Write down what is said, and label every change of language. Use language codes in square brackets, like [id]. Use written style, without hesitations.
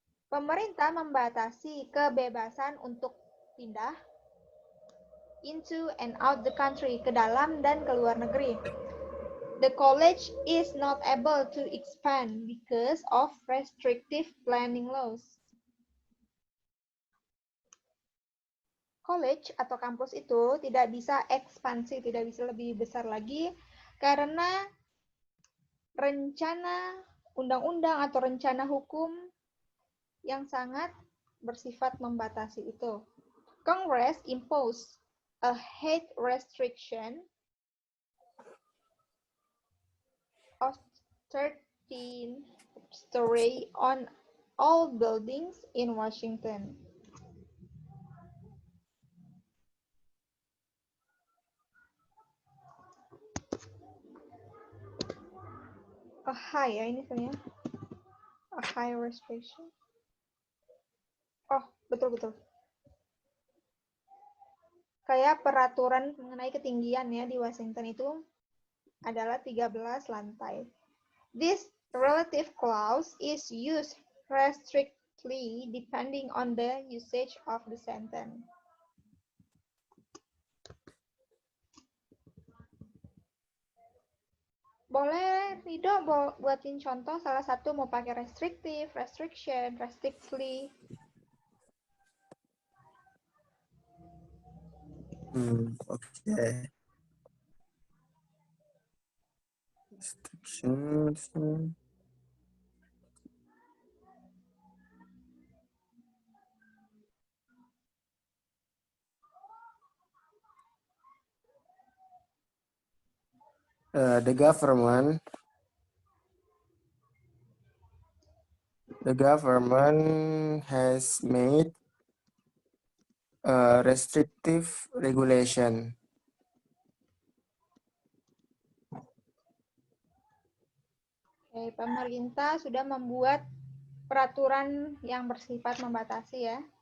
[id] Pemerintah membatasi kebebasan untuk pindah [en] into and out the country, [id] ke dalam dan ke luar negeri. [en] The college is not able to expand because of restrictive planning laws. [id] college atau kampus itu tidak bisa ekspansi, tidak bisa lebih besar lagi karena rencana undang-undang atau rencana hukum yang sangat bersifat membatasi itu. [en] Congress imposed a height restriction of 13 story on all buildings in Washington. A high [id] ya ini sebenarnya. [en] A high restriction. Oh, [id] betul-betul. Kayak peraturan mengenai ketinggian ya di Washington itu adalah 13 lantai. [en] This relative clause is used restrictedly depending on the usage of the sentence. [id] Boleh Rido buatin contoh salah satu mau pakai restrictive, restriction, restrictly. [en] Okay. Restrictions. The government has made a restrictive regulation. [id] Oke, pemerintah sudah membuat peraturan yang bersifat membatasi ya.